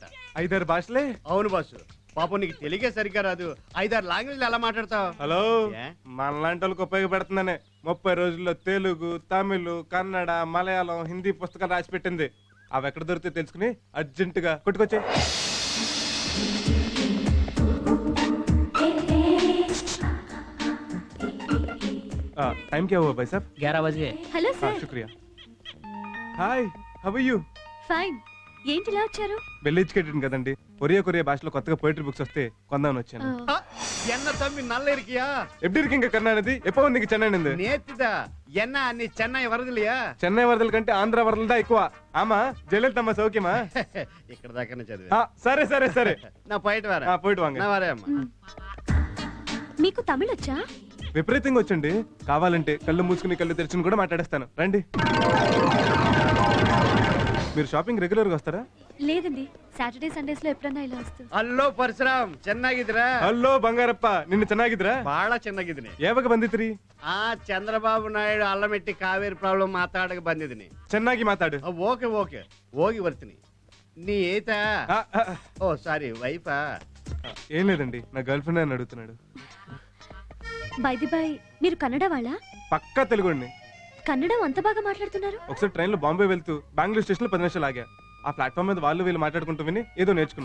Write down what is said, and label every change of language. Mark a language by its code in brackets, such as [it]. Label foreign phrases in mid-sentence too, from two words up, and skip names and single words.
[te] 5-6 భాషలే? అవును బాసు. పాపం నీకు తెలుగే సరిగ్గా రాదు. 5-6 లాంగ్వేజ్లు ఎలా మాట్లాడతావు? హలో, ఏ? మనలాంటి వాళ్ళకి ఉపయోగపడుతుందనే 30 రోజుల్లో తెలుగు, తమిళ్, కన్నడ, మలయాళం, హిందీ పుస్తకాలు రాసి పెట్టింది. అవి ఎక్కడ దొరికితే తెలుసుకుని అర్జెంటుగా కొట్టుకొచ్చే. [hi] टाइम क्या हुआ भाई साहब? 11 बजे. [te] హలో [hi] हाँ, [te] సార్. [hi] शुक्रिया. हाय, [en] how are you? [te] ఫైన్. ఏంటి ఇలా వచ్చారు? [en] well educated [te] కదండి. కొరియా భాషలో కొత్తగా [en] poetry books [te] వస్తే కొందామని వచ్చాను. [ta] ஆ, என்ன தம்பி நல்ல இருக்கியா? எப்படி இருக்கீங்க கருணாநிதி? எப்போ வந்தீங்க சென்னை இருந்து? நேத்திதா என்ன அண்ணி சென்னை வரதலியா? [te] చెన్నై వరదల కంటే ఆంధ్ర వరదలు దా ఎక్కువ. [ta] ஆமா ஜெயலலிதம்மா சௌக்கியமா? [te] ఇక్కడ దాకానే చదివా. సరే సరే సరే, [ta] நா போயிட் வாரா. போயிட் வாங்க. நா வாரே அம்மா. [te] మీకు తమిళ్ వచ్చా? విపరీతంగా వచ్చండి. కావాలంటే కళ్ళు మూసుకుని కళ్ళు తెరుచుని కూడా మాట్లాడేస్తాను, రండి. మీరు [en] shopping regular [te] గా వస్తారా? లేదండి, [en] Saturday Sundays [te] లో ఎప్పుడన్నా ఇలా వస్తూ. [kn] ಅಲ್ಲೋ ಪರಶುರಾಮ್ ಚೆನ್ನಾಗಿದ್ದೀರಾ? హలో బంగారప్ప, నిన్ను ಚೆನ್ನಾಗಿದ್ರಾ? ಬಹಳ ಚೆನ್ನಾಗಿದ್ದೀನಿ. ಯಾವಾಗ ಬಂದಿದ್ರಿ? ಆ ಚಂದ್ರಬಾಬು ನಾಯ್ಡು ಅಲ್ಲಮೆಟ್ಟಿ ಕಾವೇರಿ ಪ್ರಾಬ್ಲಮ್ ಮಾತಾಡಕ್ಕೆ ಬಂದಿದ್ದೀನಿ. ಚೆನ್ನಾಗಿ ಮಾತಾಡು. [en] okay okay [kn] ಹೋಗಿ ಬರ್ತೀನಿ. [ml] നീ ഏതാ? [te] ఓ సారీ వైఫా? ఏం లేదండి, నా [en] girlfriend [te] అని అడుగుతున్నాడు. [en] by the by, [te] మీరు కన్నడ వాళ్ళా? పక్కా తెలుగుండి. కన్నడం అంత బాగా మాట్లాడుతున్నారు. ఒకసారి ట్రైన్ లో బాంబే వెళ్తూ బెంగళూరు స్టేషన్ లో 10 నిమిషాలు ఆగా. ఆ ప్లాట్ఫామ్ మీద వాళ్ళు వీళ్ళు మాట్లాడుకుంటూ విని ఏదో నేర్చుకున్నా.